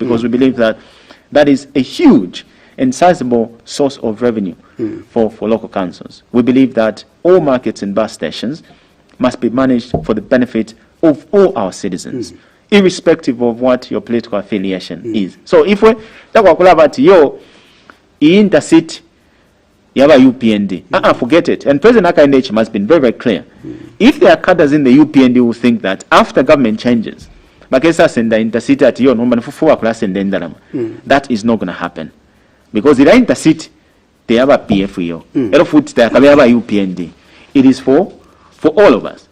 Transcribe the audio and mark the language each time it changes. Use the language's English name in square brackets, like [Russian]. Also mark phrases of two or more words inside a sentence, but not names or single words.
[English] Because we believe that that is a huge and sizable source of revenue for local councils. We believe that all markets and bus stations must be managed for the benefit of all our citizens, irrespective of what your political affiliation is. So if we talk about yo intercity yaba UPND, forget it. And President Hakainde Hichilema has been very, very clear. If there are cadres in the UPND who think that after government changes, that is not going to happen. Because in intercity, they have a PFEO. UPND. It is for all of us.